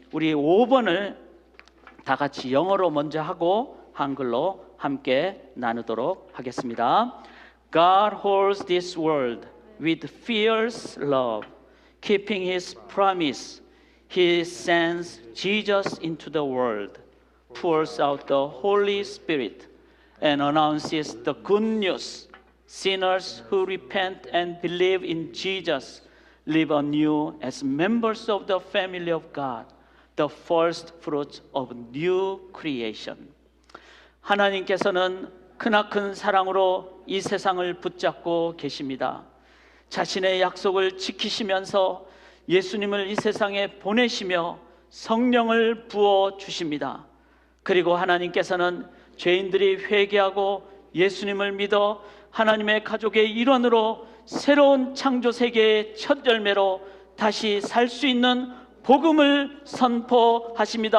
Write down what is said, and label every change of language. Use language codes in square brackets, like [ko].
[ko] 우리 5번을 다 같이 영어로 먼저 하고 한글로 함께 나누도록 하겠습니다. [en] God holds this world with fierce love, keeping His promise. He sends Jesus into the world, pours out the Holy Spirit, and announces the good news. Sinners who repent and believe in Jesus live anew as members of the family of God, the first fruits of new creation. [ko] 하나님께서는 크나큰 사랑으로 이 세상을 붙잡고 계십니다. 자신의 약속을 지키시면서 예수님을 이 세상에 보내시며 성령을 부어 주십니다. 그리고 하나님께서는 죄인들이 회개하고 예수님을 믿어 하나님의 가족의 일원으로 새로운 창조 세계의 첫 열매로 다시 살 수 있는 복음을 선포하십니다.